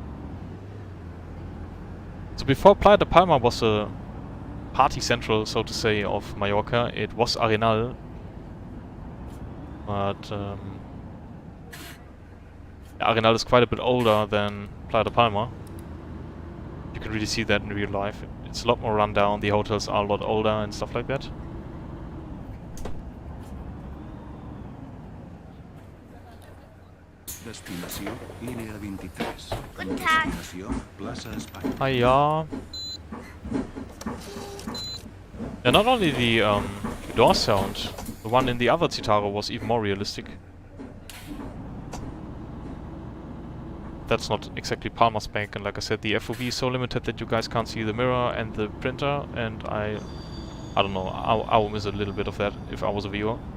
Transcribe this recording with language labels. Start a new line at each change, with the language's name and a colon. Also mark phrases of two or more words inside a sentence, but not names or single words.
English: So before Playa de Palma was a party central, so to say, of Mallorca, it was Arenal. But Arenal is quite a bit older than Playa de Palma. You can really see that in real life. It's a lot more run down, the hotels are a lot older and stuff like that.
Catalan: Destinació línia 23.
German: Guten Tag.
Catalan: Destinació Plaza Espanya.
English: Hiya. Yeah, not only the door sound, the one in the other Citaro was even more realistic. That's not exactly Palma spec, and like I said, the FOV is so limited that you guys can't see the mirror and the printer, and I don't know, I will miss a little bit of that if I was a viewer.